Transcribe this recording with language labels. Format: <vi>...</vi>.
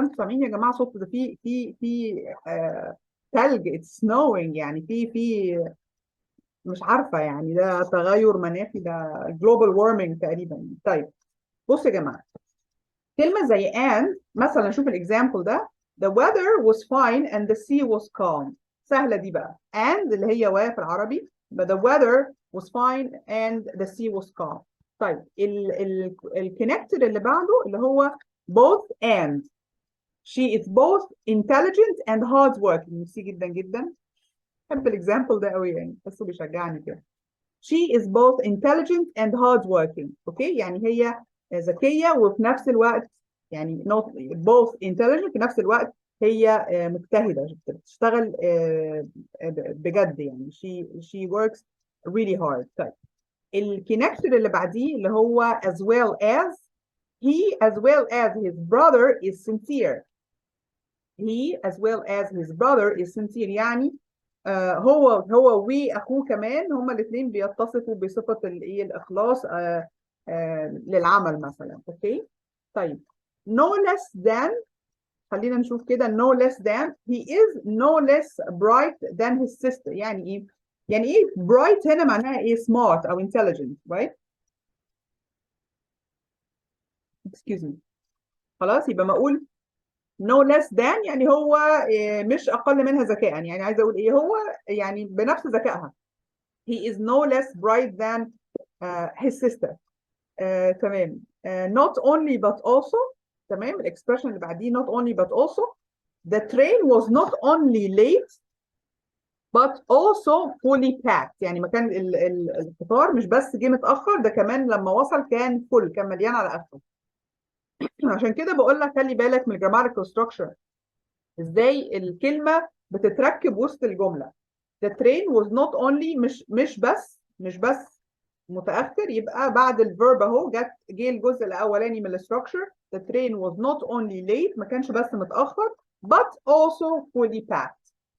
<ar>انتوا سامعين يا جماعة صوت ده؟ في تلج.</ar> <en>it's snowing،</en> <ar>يعني في مش عارفة، يعني ده تغير مناخي، ده</ar> <en>global warming</en> <ar>تقريبا. طيب بصوا يا جماعة، كلمة زي and مثلا، شوف الإكزامبل ده.</ar> <en>The weather was fine and the sea was calm.</en> <ar>سهلة دي بقى.</ar> <en>and</en> <ar>اللي هي و في العربي،</ar> <en>but the weather was fine and the sea was calm.</en> <ar>طيب الكونكتور اللي بعده اللي هو both and.</ar> <en>She is both intelligent and hardworking.</en> <ar>ميرسي جدا جدا. بحب الإكزامبل ده قوي، يعني بس بيشجعني كده.</ar> <en>She is both intelligent and hardworking.</en> <ar>اوكي، يعني هي ذكية وفي نفس الوقت يعني</ar> <en>not both intelligent،</en> <ar>في نفس الوقت هي مجتهدة، بتشتغل بجد، يعني</ar> <en>she works really hard.</en> <ar>طيب الكونكتور اللي بعديه اللي هو as well as.</ar> <en>He as well as his brother is sincere. He as well as his brother is sincere،</en> <ar>يعني هو واخوه كمان هما الاثنين بيتصفوا بصفه الايه الاخلاص للعمل مثلا. اوكي. طيب</ar> <en>no less than.</en> <ar>خلينا نشوف كده.</ar> <en>no less than he is no less bright than his sister.</en> <ar>يعني ايه؟ يعني ايه bright هنا معناها ايه؟</ar> <en>smart</en> <ar>او</ar> <en>intelligent. right. excuse me.</en> <ar>خلاص، يبقى ما اقول</ar> <en>no less than</en> <ar>يعني هو مش اقل منها ذكاء. يعني عايزه اقول ايه؟ هو يعني بنفس ذكائها.</ar> <en>he is no less bright than his sister. تمام. not only but also. تمام.</en> <ar>الاكسبريشن اللي بعديه</ar> <en>not only but also. the train was not only late but also fully packed.</en> <ar>يعني مكان القطار مش بس جه متاخر، ده كمان لما وصل كان فل، كان مليان على اخره. عشان كده بقول لك خلي بالك من الجراماتيكال ستراكشر، ازاي الكلمه بتتركب وسط الجمله.</ar> <en>the train was not only</en> <ar>مش بس متاخر، يبقى بعد الفيرب اهو جه الجزء الاولاني من الاستراكشر.</ar> <en>the train was not only late،</en> <ar>ما كانش بس متاخر</ar> <en>but also fully packed.</en>